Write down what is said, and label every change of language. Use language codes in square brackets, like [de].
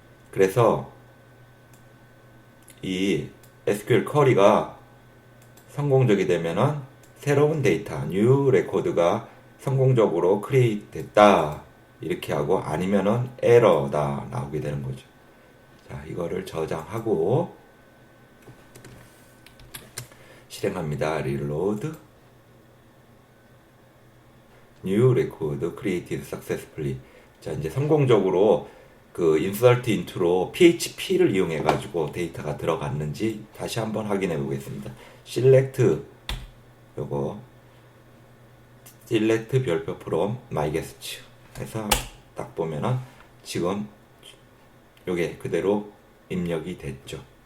[ko] 그래서 이 SQL 쿼리가 성공적이 되면은 새로운 데이터, new record가 성공적으로 크리에이트 됐다. 이렇게 하고 아니면은 에러다 나오게 되는 거죠. 자, 이거를 저장하고 실행합니다. [en] reload new record created successfully. [ko] 자, 이제 성공적으로 그 insert into로 php를 이용해 가지고 데이터가 들어갔는지 다시 한번 확인해 보겠습니다. select 요거 select 별표 from myguest 해서 딱 보면은 지금 요게 그대로 입력이 됐죠.